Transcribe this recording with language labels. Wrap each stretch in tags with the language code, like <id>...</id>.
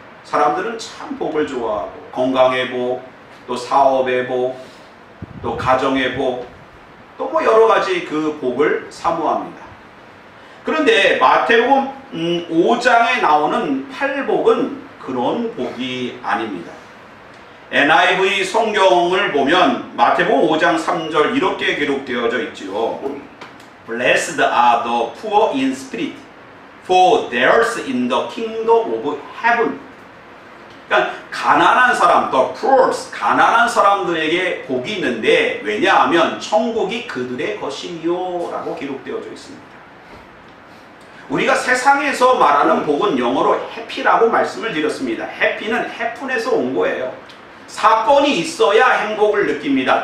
<ko>사람들은 참 복을 좋아하고 건강의 복, 또 사업의 복, 또 가정의 복, 또 뭐 여러 가지 그 복을 사모합니다. 그런데 마태복음 5장에 나오는 팔복은 그런 복이 아닙니다. NIV 성경을 보면 마태복음 5장 3절 이렇게 기록되어져 있지요.</ko> <en>Blessed are the poor in spirit, for theirs in the kingdom of heaven.</en> <ko>그러니까 가난한 사람, the poor, 가난한 사람들에게 복이 있는데 왜냐하면 천국이 그들의 것이요 라고 기록되어져 있습니다. 우리가 세상에서 말하는 복은 영어로 happy라고 말씀을 드렸습니다. happy는 happin에서 온 거예요. 사건이 있어야 행복을 느낍니다.</ko>